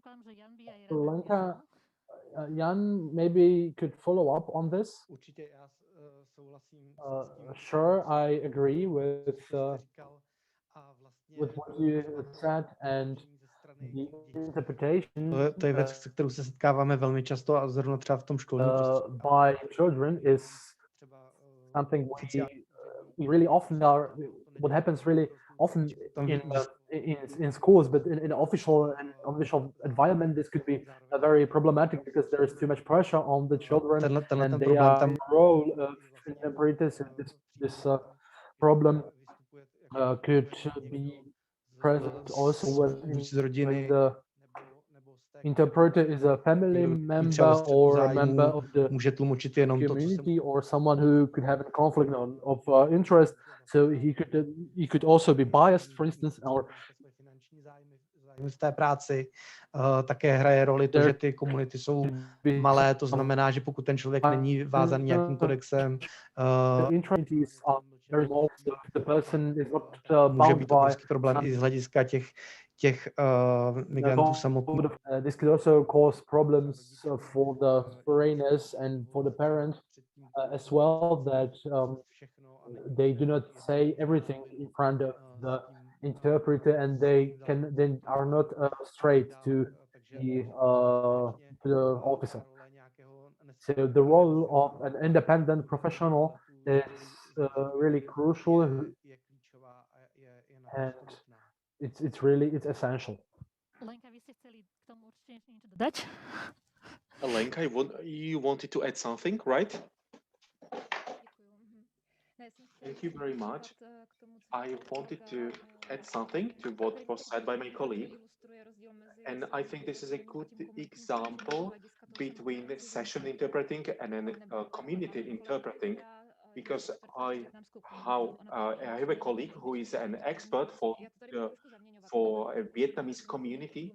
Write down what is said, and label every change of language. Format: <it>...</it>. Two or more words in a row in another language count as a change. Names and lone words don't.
<en>Lenka, Jan maybe could follow up on this. Sure, I agree with what you said, and the interpretation</en> <cs>to je věc, se kterou se setkáváme velmi často a zrovna třeba v tom školním prostředí.</cs> <en>By children is something we really often are. What happens really often in schools, but in official environment, this could be very problematic because there is too much pressure on the children, and they are role of interpreters. This problem could be present also when the interpreter is a family member or a member of the community or someone who could have a conflict of interest. So he could also be biased, for instance, or</en> <cs>v té práci také hraje roli to, že ty komunity jsou malé, to znamená, že pokud ten člověk není vázaný nějakým kodexem, může být obrovský problém i z hlediska těch migrantů samotných.</cs> <en>This could also cause problems for the foreigners and for the parents as well, that they do not say everything in front of the interpreter, and they are not straight to the officer. So the role of an independent professional is really crucial, and it's essential.</en> <sk>Lenka, vy ste chceli k tomu určite niečo dodať?</sk> <en>Lenka, you wanted to add something, right? Thank you very much. I wanted to add something to what was said by my colleague. And I think this is a good example between session interpreting and then community interpreting, because I have a colleague who is an expert for a Vietnamese community.</en>